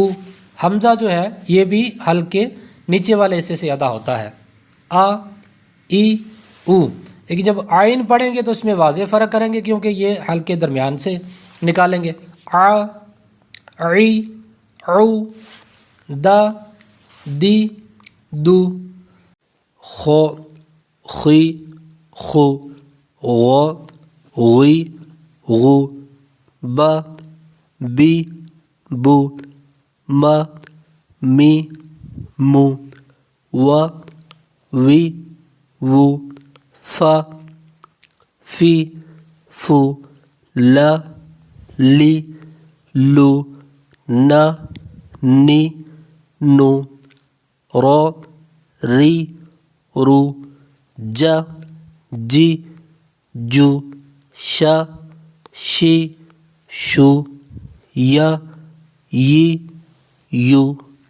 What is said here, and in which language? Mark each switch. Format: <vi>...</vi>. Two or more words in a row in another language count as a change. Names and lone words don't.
<ur>حمزہ جو ہے یہ بھی حلق کے نیچے والے حصے سے ادا ہوتا ہے، آ، ای، او۔ لیکن جب آئین پڑھیں گے تو اس میں واضح فرق کریں گے کیونکہ یہ حلق کے درمیان سے نکالیں گے۔ آ، عی، عو، دا، دی، دو۔ خو، خی، خو، غو، غی، غو، با، بی، بو، ما، می، مو، وا، وی، وو، فا، فی، فو، لا، لی، لو، نا، نی، نو، رو، ری، رو، جا، جی، جو، شا، شی، شو، یا، ی، یو۔</ur>